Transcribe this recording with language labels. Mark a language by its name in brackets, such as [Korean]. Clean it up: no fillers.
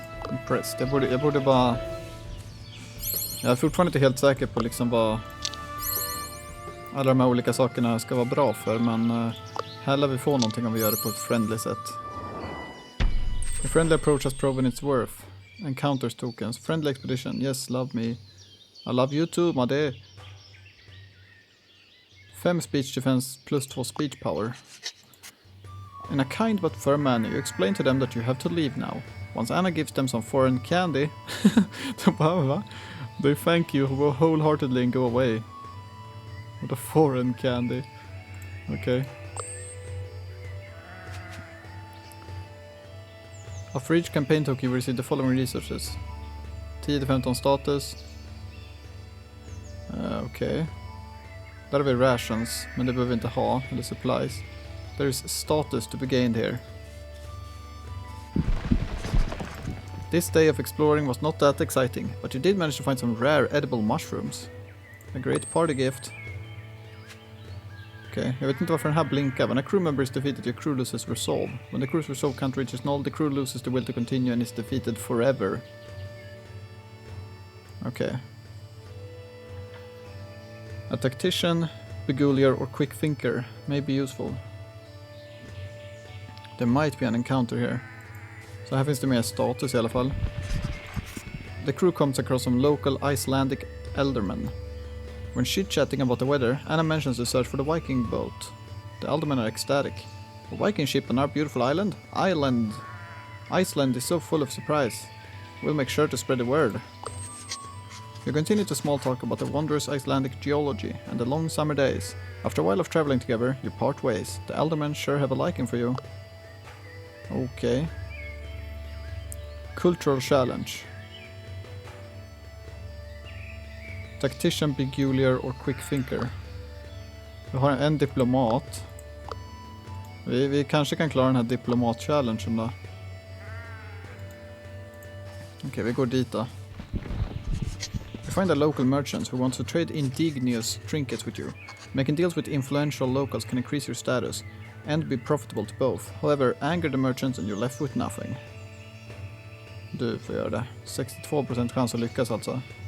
[Swedish] Impressed. Jag borde bara... Jag är fortfarande inte helt säker på liksom vad alla de här olika sakerna ska vara bra för, men här lär vi få någonting om vi gör det på ett friendly sätt. [English] A friendly approach has proven its worth. Encounters tokens. Friendly expedition. Yes, love me. I love you too, my dear. 5 speech defense plus 2 speech power. In a kind but firm manner, you explain to them that you have to leave now. Once Anna gives them some foreign candy, they thank you wholeheartedly and go away. With a foreign candy. Okay. After each campaign token you receive the following resources. 10-15 status. [Swedish] Okej. Där har vi rations, men det behöver vi inte ha. Eller supplies. [English] There is status to be gained here. This day of exploring was not that exciting, but you did manage to find some rare edible mushrooms. A great party gift. [Swedish] Okej, jag vet inte varför den här blinkar. [English] When a crew member is defeated, your crew loses resolve. When the crew's resolve can't reach its null, the crew loses the will to continue and is defeated forever. [Swedish] Okej. [English] A tactician, begolier or quick thinker may be useful. There might be an encounter here. [Swedish] Så här finns det mer status i alla fall. [English] The crew comes across some local Icelandic eldermen. When chit-chatting about the weather, Anna mentions the search for the Viking boat. The eldermen are ecstatic. A Viking ship on our beautiful island? Iceland is so full of surprise. We'll make sure to spread the word. You continue to small talk about the wondrous Icelandic geology and the long summer days. After a while of traveling together, you part ways. The eldermen sure have a liking for you. Okay. Cultural challenge. Tactician, peculiar or quick thinker. Vi har en diplomat. [Swedish] Vi kanske kan klara den här diplomat-challengen då. Okej, vi går dit då. [English] You find a local merchant who wants to trade indigenous trinkets with you. Making deals with influential locals can increase your status and be profitable to both. However, anger the merchants and you're left with nothing. [Swedish] Du får göra det. 62% chans att lyckas alltså.